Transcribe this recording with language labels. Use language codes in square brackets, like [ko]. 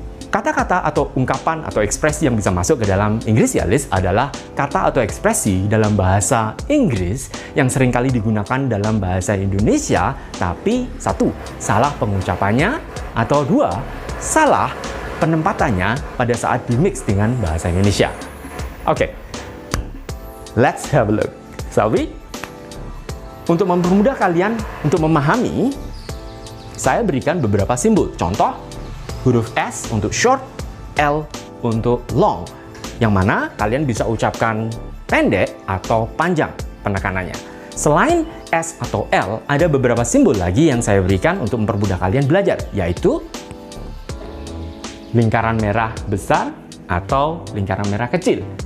[id] Kata-kata atau ungkapan atau ekspresi yang bisa masuk ke dalam Ingresialis adalah kata atau ekspresi dalam bahasa Inggris yang seringkali digunakan dalam bahasa Indonesia, tapi satu, salah pengucapannya, atau dua, salah penempatannya pada saat dimix dengan bahasa Indonesia. [en] Oke, let's have a look, shall we? [id] Untuk mempermudah kalian untuk memahami, saya berikan beberapa simbol. Contoh, huruf S untuk short, L untuk long, yang mana kalian bisa ucapkan pendek atau panjang penekanannya. Selain S atau L, ada beberapa simbol lagi yang saya berikan untuk mempermudah kalian belajar, yaitu lingkaran merah besar atau lingkaran merah kecil.